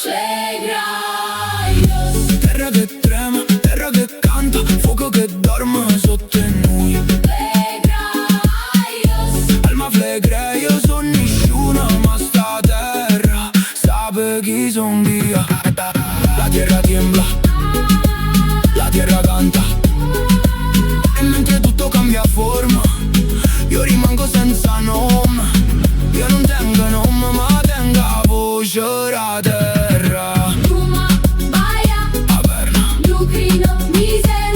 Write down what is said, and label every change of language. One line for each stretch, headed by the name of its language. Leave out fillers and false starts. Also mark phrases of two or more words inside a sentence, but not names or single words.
Italian: flegraios, Terra che trema, terra che canta, fuoco che dorme sotto in noi. flegraios, Alma flegre, io son nessuno, ma sta terra sape chi son io.
Spanish: La tierra tiembla, la tierra canta.
Italian: E mentre tutto cambia forma, io rimango senza nome. Io non tengo nome, ma tengo voce la terra. Roma, Baia, Averna, Lucrino, Miseno,